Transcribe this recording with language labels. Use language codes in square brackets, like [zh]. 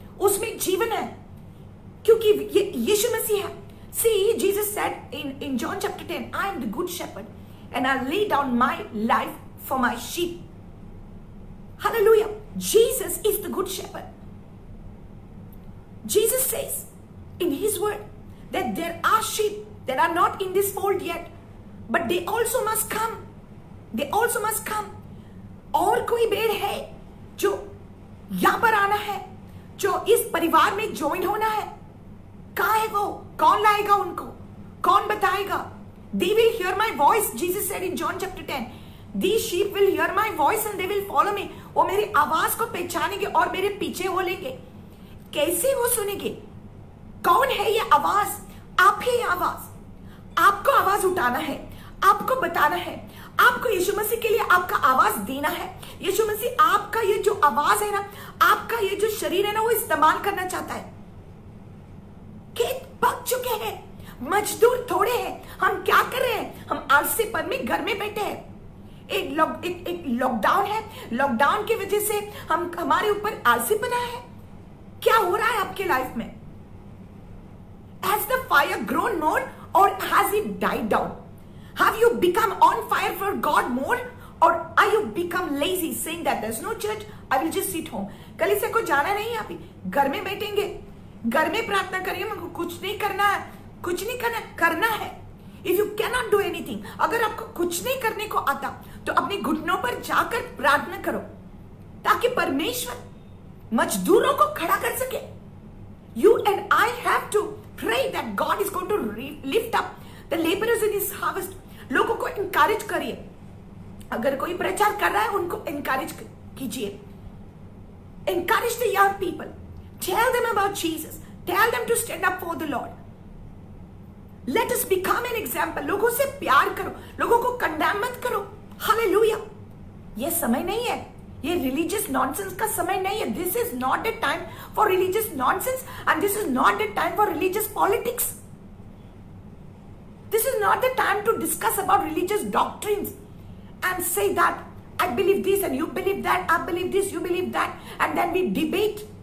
[hi] उसमें जीवन है, क्योंकि ये यीशु मसीह है। [en] See, Jesus said in John chapter 10, I am the good shepherd and I lay down my life for my sheep. Hallelujah. Jesus is the good shepherd. Jesus says in his word that there are sheep that are not in this fold yet, but they also must come. They also must come. [hi] और कोई भेड़ है जो यहां पर आना है, जो इस परिवार में ज्वाइन होना है। कहाँ है वो? कौन लाएगा उनको? कौन बताएगा? [en] They will hear my voice, Jesus said in John chapter 10. These sheep will hear my voice and they will follow me. [hi] वो मेरी आवाज को पहचानेंगे और मेरे पीछे हो लेंगे। कैसे वो सुनेंगे? कौन है ये आवाज? आप ही ये आवाज। आपको आवाज उठाना है, आपको बताना है, आपको यीशु मसीह के लिए आपका आवाज देना है। यीशु मसीह आपका ये जो आवाज है ना, आपका ये जो शरीर है ना, वो इस्तेमाल करना चाहता है। खेत पक चुके हैं, मजदूर थोड़े हैं, हम क्या कर रहे हैं? हम आलसीपन में घर में बैठे हैं। एक लॉकडाउन है, लॉकडाउन की वजह से हमारे ऊपर आलसीपना है। क्या हो रहा है आपके लाइफ में? [en] Has the fire grown more or has it died down? Have you become on fire for God more or are you become lazy saying that there's no church, I will just sit home? [hi] कलीसिया को जाना नहीं है, अभी घर में बैठेंगे, घर में प्रार्थना करिए, मुझको कुछ नहीं करना है, कुछ नहीं करना है। [en] If you cannot do anything, [hi] अगर आपको कुछ नहीं करने को आता तो अपने घुटनों पर जाकर प्रार्थना करो, ताकि परमेश्वर मजदूरों को खड़ा कर सके। [en] You and I have to pray that God is going to lift up the laborers in his harvest. [hi] लोगों को encourage करिए। अगर कोई प्रचार कर रहा है, उनको encourage कीजिए। [en] Encourage the young people. Tell them about Jesus. Tell them to stand up for the Lord. Let us become an example. [hi] लोगों से प्यार करो, लोगों को कंडेम मत करो. हालेलुया. ये समय नहीं है, ये रिलीजियस नॉनसेंस का समय नहीं है. [en] This is not the time for religious nonsense and this is not the time for religious politics. This is not the time to discuss about religious doctrines and say that I believe this and you believe that, I believe this, you believe that, and then we debate.